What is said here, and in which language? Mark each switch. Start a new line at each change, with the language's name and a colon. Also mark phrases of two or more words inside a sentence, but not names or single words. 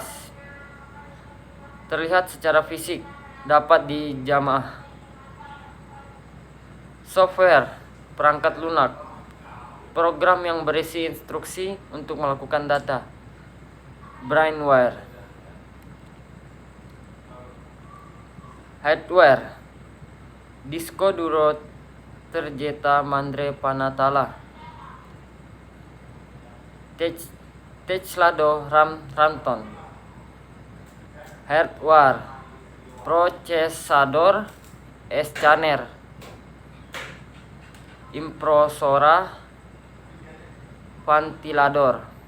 Indonesian: Terlihat secara fisik, dapat dijamah. Software, perangkat lunak, program yang berisi instruksi untuk melakukan data. Brainware.
Spanish: Hardware, disco duro, tarjeta madre panatala, teclado, RAM-ROM. Hardware, procesador, scanner, impresora, ventilador.